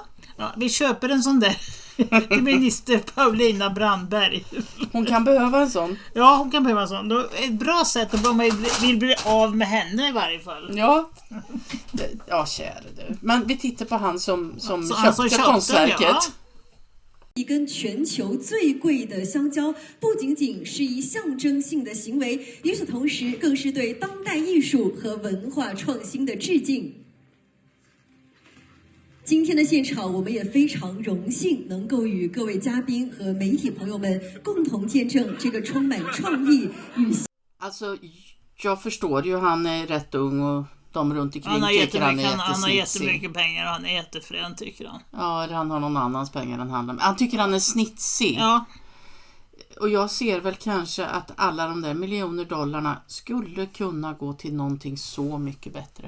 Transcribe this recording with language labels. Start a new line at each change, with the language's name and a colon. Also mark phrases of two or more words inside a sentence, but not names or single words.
Swedish: Ja, vi köper en sån där till minister Paulina Brandberg. Hon kan behöva en sån. Ja, hon kan behöva en sån. Då är ett bra sätt att man vill bli av med henne i varje fall. Ja. Ja, kära du. Men vi tittar på han som köpte konstverket. Ja.
Chinese: 一根全球最贵的香蕉，不仅仅是一象征性的行为，与此同时，更是对当代艺术和文化创新的致敬。今天的现场，我们也非常荣幸能够与各位嘉宾和媒体朋友们共同见证这个充满创意与。
Swedish: Alltså, jag förstår ju, han är rätt ung och de runt omkring tycker han är jättesitsig. Han har jättemycket pengar och han är jättefrän, tycker han. Ja, eller han har någon annans pengar än han. Han tycker han är snitsig. Ja. Och jag ser väl kanske att alla de där miljoner dollarna skulle kunna gå till någonting så mycket bättre.